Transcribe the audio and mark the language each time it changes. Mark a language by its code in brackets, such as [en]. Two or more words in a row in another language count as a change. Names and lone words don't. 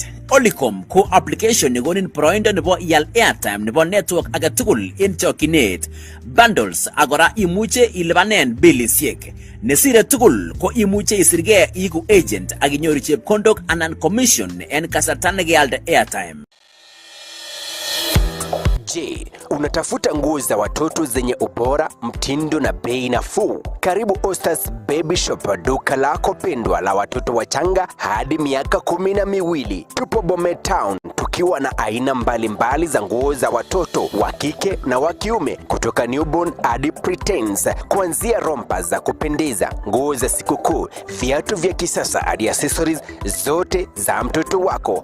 [kln] Olicom ko application nekonin poroindo nebo ial airtime nebo network age tugul en chokchinet. Bundles agora imuche ilipanen bilisiek. Nesire tugul ko imuche isirge iku agent ak inyoru chepkondok anan commission en kasarta nekealde airtime. [sw] Je, unatafuta nguo za watoto zenye ubora, mtindo na bei nafuu? Karibu Ostas Baby Shop, duka lako pendwa la watoto wachanga hadi miaka 12. Tupo Bomet Town, tukiwa na aina mbalimbali za nguo za watoto wa kike na wa kiume, kutoka newborn hadi preteens, kuanzia rompa za kupendeza, nguo za sikukuu, viatu vya kisasa hadi accessories zote za mtoto wako.